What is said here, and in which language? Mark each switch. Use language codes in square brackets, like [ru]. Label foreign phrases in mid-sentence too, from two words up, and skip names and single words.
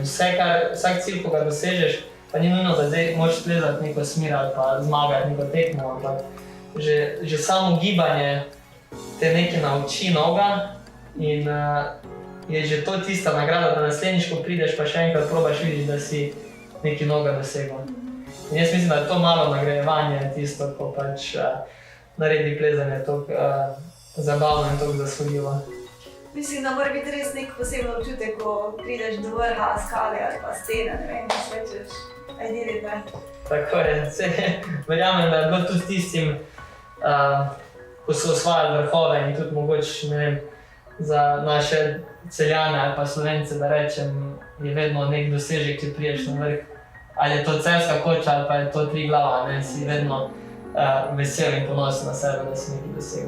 [sl] Vsak cilj, ko ga dosežeš, pa ni nujno, da zdaj moraš plezati neko smer ali pa zmagati neko tekmo, ampak že samo gibanje te nekaj nauči novega in je že to tista nagrada, da naslednjič, ko prideš, pa še enkrat probaš vidiš, da si nekaj novega dosegel. In jaz mislim, da je to malo nagrajevanje tisto, ko pač naredi plezanje toliko zabavno in toliko zasvojivo. Mislim, da mora biti res nek poseben občutek, ko prideš do vrha skale ali pa stene, ne vem, da se rečeš, [en] I did it, [sl] ne? Tako je, verjamem, da je bilo tudi tistim, ko so osvajali vrhove in tudi mogoče, ne vem, za naše Celjane ali pa Slovence, da rečem, je vedno nek dosežek, če priješ na vrh. Ali je to Celjska koča ali pa je to Triglava, ne, si vedno vesel in ponosen na sebe, da si nekaj dosegel.